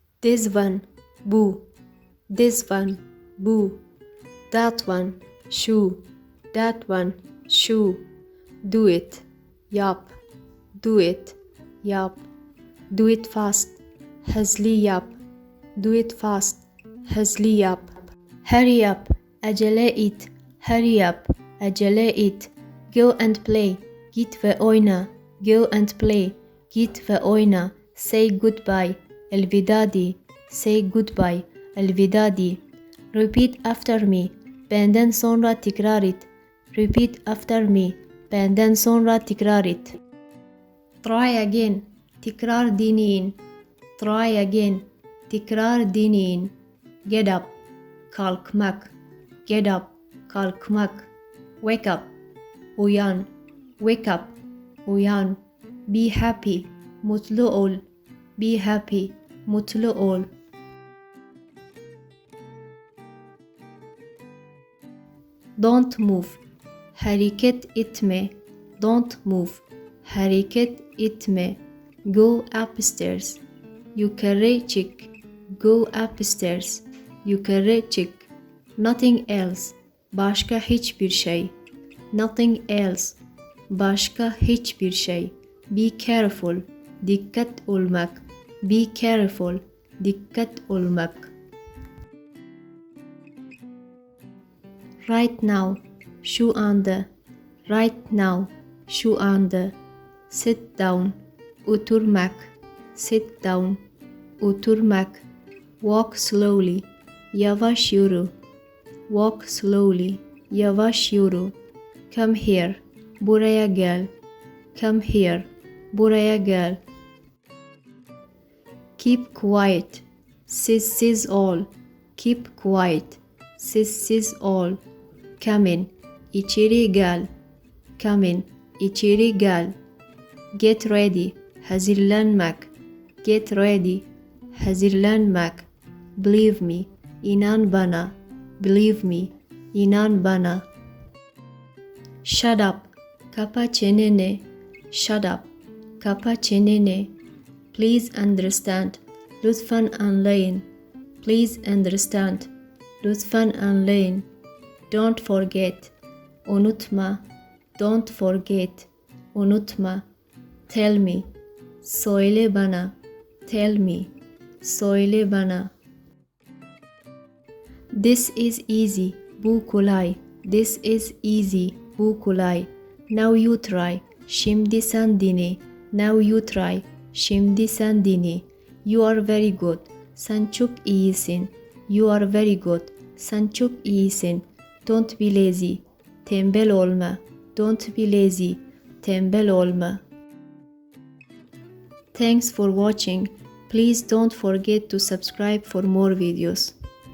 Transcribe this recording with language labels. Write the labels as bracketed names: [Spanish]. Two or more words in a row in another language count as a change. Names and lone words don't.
[English] This one, bu. This one, bu. That one, şu. That one, şu. Do it, yap. Do it, yap. Do it fast, [Turkish] hızlı yap. [English] Do it fast, [Turkish] hızlı yap. Hurry up, acele et. Hurry up, acele et. [English] Go and play, [Turkish] git ve oyna. [English] Go and play, [Turkish] git ve oyna. Say goodbye, elveda de. Say goodbye, elveda de. [English] Repeat after me, [Turkish] benden sonra tekrar et. [English] Repeat after me, [Turkish] benden sonra tekrar et. [English] Try again, [Turkish] tekrar deneyin. [English] Try again, [Turkish] tekrar deneyin. [English] Get up, kalkmak. Get up, kalkmak. Wake up, uyan. Wake up, uyan. Be happy, [Turkish] mutlu ol. [English] Be happy, [Turkish] mutlu ol. [English] Don't move, [Turkish] hareket etme. [English] Don't move, [Turkish] hareket etme. [English] Go upstairs, [Turkish] yukarı çık. [English] Go upstairs, [Turkish] yukarı çık. [English] Nothing else, [Turkish] başka hiçbir şey. [English] Nothing else, [Turkish] başka hiçbir şey. Be careful, dikkat olmak. Be careful, dikkat olmak. [English] Right now, [Turkish] şu anda. [English] Right now, [Turkish] şu anda. [English] Sit down, oturmak. Sit down, oturmak. Walk slowly, [Turkish] yavaş yürü. [English] Walk slowly, [Turkish] yavaş yürü. [English] Come here, [Turkish] buraya gel. [English] Come here, [Turkish] buraya gel. [English] Keep quiet, [Turkish] sessiz ol. [English] Keep quiet, [Turkish] sessiz ol. [English] Come in, [Turkish] içeri gel. [English] Come in, [Turkish] içeri gel. [English] Get ready, hazırlanmak. Get ready, hazırlanmak. Believe me, [Turkish] inan bana. [English] Believe me, [Turkish] inan bana. [English] Shut up, [Turkish] kapa çeneni. [English] Shut up, [Turkish] kapa çeneni. [English] Please understand, [Turkish] lütfen anlayın. [English] Please understand, [Turkish] lütfen anlayın. [English] Don't forget, unutma. Don't forget, unutma. Tell me, [Turkish] söyle bana. [English] Tell me, [Turkish] söyle bana. [English] This is easy, [Turkish] bu kolay. [English] This is easy, [Turkish] bu kolay. [English] Now you try, [Turkish] şimdi sen dene. [English] Now you try, [Turkish] şimdi sen dene. [English] You are very good, [Turkish] sen çok iyisin. [English] You are very good, [Turkish] sen çok iyisin. [English] Don't be lazy, [Turkish] tembel olma. [English] Don't be lazy, [Turkish] tembel olma. [English] Thanks for watching. Please don't forget to subscribe for more videos.